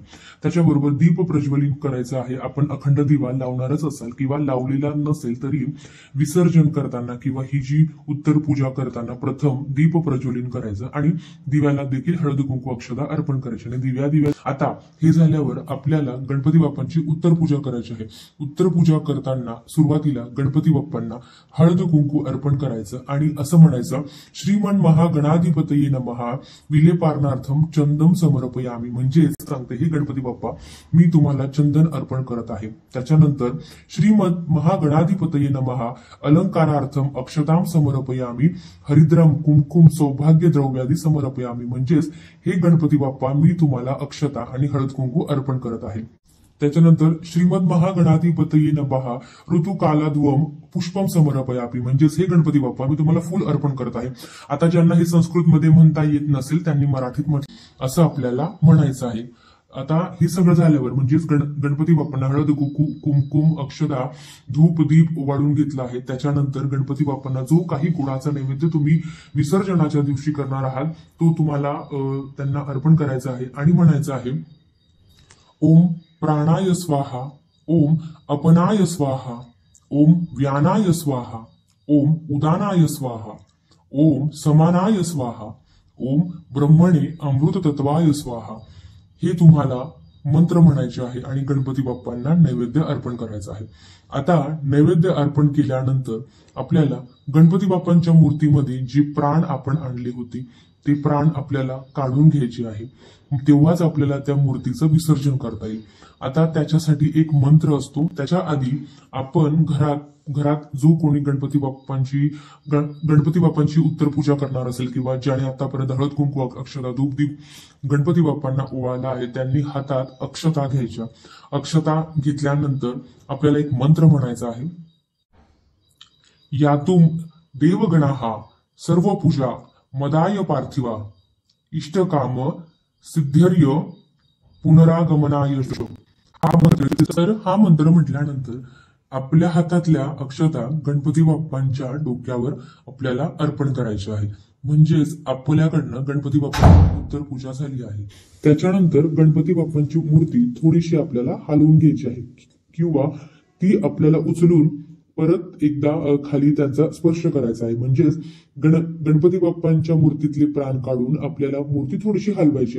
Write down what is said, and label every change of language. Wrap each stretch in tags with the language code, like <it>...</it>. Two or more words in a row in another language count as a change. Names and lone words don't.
<mr>त्याच्याबरोबर दीप प्रज्वलित करायचं आहे। आपण अखंड दिवा लावणारच असाल किंवा लावलेला नसेल तरी विसर्जन करताना किंवा ही जी उत्तर पूजा करताना प्रथम दीप प्रज्वलित करायचं आणि दिव्याला देखील हळद कुंकू अक्षता अर्पण करायची आणि दिव्या आता हे झाल्यावर आपल्याला गणपती बाप्पांची उत्तर पूजा करायची आहे। उत्तर पूजा करताना सुरुवातीला गणपती बाप्पांना हळद कुंकू अर्पण करायचं आणि असं म्हणायचं,</mr> <sa>श्रीमन महागणाधिपतये नमः विलेपारणार्थम चंदम समर्पयामी,</sa> <mr>म्हणजेच सांगते हे गणपती बाप्पा मी तुम्हाला चंदन अर्पण करत आहे।</mr> <sa>त्याच्यानंतर श्रीमद महागणाधिपतये नमः अलंकारार्थम अक्षताम समर्पयामी हरिद्रम कुमकुम सौभाग्य द्रव्यादी समर्पयामी,</sa> <mr>म्हणजेच हे गणपती बाप्पा मी तुम्हाला अक्षता आणि हळद कुंकू अर्पण करत आहे।</mr> <sa>त्याच्यानंतर श्रीमद महागणाधिपतये नमः ऋतुकालाद्वम पुष्पम समर्पयामी,</sa> <mr>म्हणजेच हे गणपती बाप्पा मी तुम्हाला फुल अर्पण करत आहे। आता ज्यांना हे संस्कृत मध्ये म्हणता येत नसेल त्यांनी मराठीत असं आपल्याला म्हणायचं आहे। आता हे सगळं झाल्यावर म्हणजेच गणपती बाप्पांना हळद कुंकुम अक्षता धूप दीप ओवाळून घेतला आहे। त्याच्यानंतर गणपती बाप्पांना जो काही गुळाचा नैवेद्य तुम्ही विसर्जनाच्या दिवशी करणार आहात तो तुम्हाला त्यांना अर्पण करायचा आहे आणि म्हणायचं आहे,</mr> <sa>ओम प्राणाय स्वाहा, ओम अपनाय स्वाहा, ओम व्यानाय स्वाहा, ओम उदानाय स्वाहा, ओम समानाय स्वाहा, ओम ब्रह्मणे अमृत तत्वाय स्वाहा,</sa> <mr>हे तुम्हाला मंत्र म्हणायचे आहे आणि गणपती बाप्पांना नैवेद्य अर्पण करायचं आहे। आता नैवेद्य अर्पण केल्यानंतर आपल्याला गणपती बाप्पांच्या मूर्तीमध्ये जी प्राण आपण आणली होती ते प्राण आपल्याला काढून घ्यायचे आहे, तेव्हाच आपल्याला त्या मूर्तीचं विसर्जन करता येईल। आता त्याच्यासाठी एक मंत्र असतो। त्याच्या आधी आपण घरात जो कोणी गणपती बाप्पांची उत्तर पूजा करणार असेल किंवा ज्याने आतापर्यंत हळद कुंकू अक्षता धूप दीप गणपती बाप्पांना ओवाळला आहे त्यांनी हातात अक्षता घ्यायच्या। अक्षता घेतल्यानंतर आपल्याला एक मंत्र म्हणायचा आहे,</mr> <sa>यातुम देवगणाहा सर्व पूजा मदाय पार्थिवा इष्टकाम सिद्ध्यर्य पुनरागमनाय।</sa> <mr>हा मंत्र म्हटल्यानंतर आपल्या हातातल्या अक्षता गणपती बाप्पांच्या डोक्यावर आपल्याला अर्पण करायची आहे, म्हणजेच आपल्याकडनं गणपती बाप्पांची उत्तर पूजा झाली आहे। त्याच्यानंतर गणपती बाप्पांची मूर्ती थोडीशी आपल्याला हलवून घ्यायची आहे किंवा ती आपल्याला उचलून परत एकदा खाली त्यांचा स्पर्श करायचा आहे, म्हणजेच गणपती बाप्पांच्या मूर्तीतले प्राण काढून आपल्याला मूर्ती थोडीशी हलवायची।</mr>